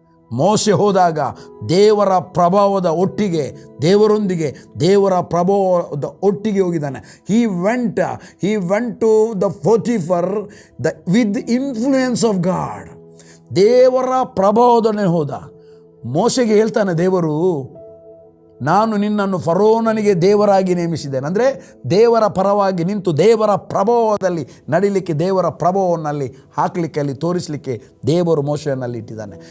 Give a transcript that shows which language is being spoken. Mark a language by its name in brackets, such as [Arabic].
[Kannada] ಮೋಶೆ ಹೋದಾಗ ದೇವರ ಪ್ರಭಾವದ ಒಟ್ಟಿಗೆ, ದೇವರೊಂದಿಗೆ ದೇವರ ಪ್ರಭಾವದ ಒಟ್ಟಿಗೆ ಹೋಗಿದ್ದಾನೆ. [English] He went to the Potiphar with the influence of God. [Kannada] ದೇವರ ಪ್ರಭಾವದೊಡನೆ ಹೋದ. ಮೋಶೆಗೆ ಹೇಳ್ತಾನೆ ದೇವರು, ನಾನು ನಿನ್ನನ್ನು ಫರೋನನಿಗೆ ದೇವರಾಗಿ ನೇಮಿಸಿದ್ದೇನೆ. ಅಂದರೆ ದೇವರ ಪರವಾಗಿ ನಿಂತು ದೇವರ ಪ್ರಭಾವದಲ್ಲಿ ನಡಿಲಿಕ್ಕೆ, ದೇವರ ಪ್ರಭಾವನ್ನಲ್ಲಿ ಹಾಕಲಿಕ್ಕೆ, ಅಲ್ಲಿ ತೋರಿಸಲಿಕ್ಕೆ ದೇವರು ಮೋಶೆಯನ್ನಲ್ಲಿ ಇಟ್ಟಿದ್ದಾನೆ.